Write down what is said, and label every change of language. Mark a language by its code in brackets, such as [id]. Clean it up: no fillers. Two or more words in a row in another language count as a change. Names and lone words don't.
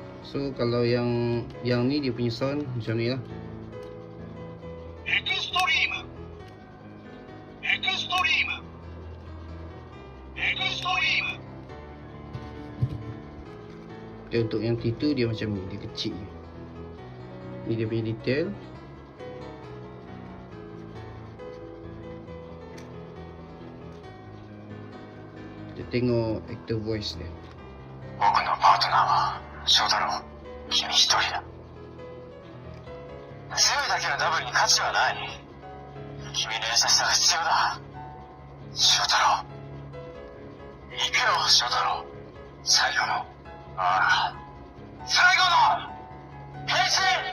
[ms] So kalau yang ni dia punya sound macam ni lah. [ja] エクストリームエクストリームエクストリーム [ms] Okay, untuk yang T2 dia macam ni, dia kecil. Ni dia punya detail. Kita tengok [en] actor voice [ms] dia. [ja] 僕のパートナーは翔太郎君一人だ強いだけのダブルに価値はない君の優しさが必要だ翔太郎行くよ翔太郎最後のああ最後の変身